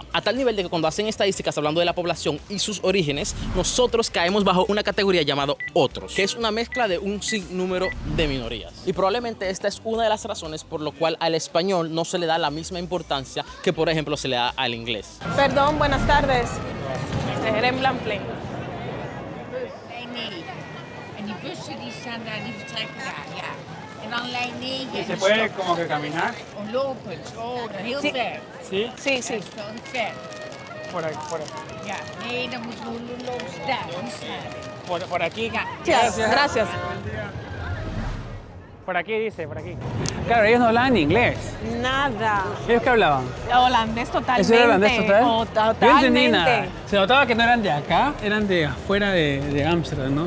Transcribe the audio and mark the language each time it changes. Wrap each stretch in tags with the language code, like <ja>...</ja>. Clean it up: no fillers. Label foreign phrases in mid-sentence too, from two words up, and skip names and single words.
<es>A tal nivel de que cuando hacen estadísticas hablando de la población y sus orígenes, nosotros caemos bajo una categoría llamada otros, que es una mezcla de un sinnúmero de minorías. Y probablemente esta es una de las razones por lo cual al español no se le da la misma importancia que, por ejemplo, se le da al inglés. Perdón, buenas tardes.</es> <nl>Rembrandt Plain. Lijn 9. En die bussen die staan daar, die vertrekken daar, ja. En dan lijn 9 en</nl> <es>Se</es> <nl>dan</nl> <es>puede</es> <nl>stop.</nl> <es>como que caminar.</es> <nl>Oh, lopend. Oh, dat heel</nl> <es>Sí.</es> <nl>ver.</nl> <es>¿Sí? Sí, sí.</es> <nl>Dat is wel ver.</nl> <es>Por aquí.</es> <nl>Ja, nee, dan moeten we lopen daar, die staan.</nl> <es>Por aquí.</es> <nl>Ja.</nl> <es>Gracias. Por aquí dice, por aquí. Claro, ellos no hablaban inglés. Nada. ¿Ellos qué hablaban? Holandés totalmente. ¿Eso era holandés total? Totalmente. Yo no entendí nada. Se notaba que no eran de acá, eran de afuera de Ámsterdam, ¿no?</es>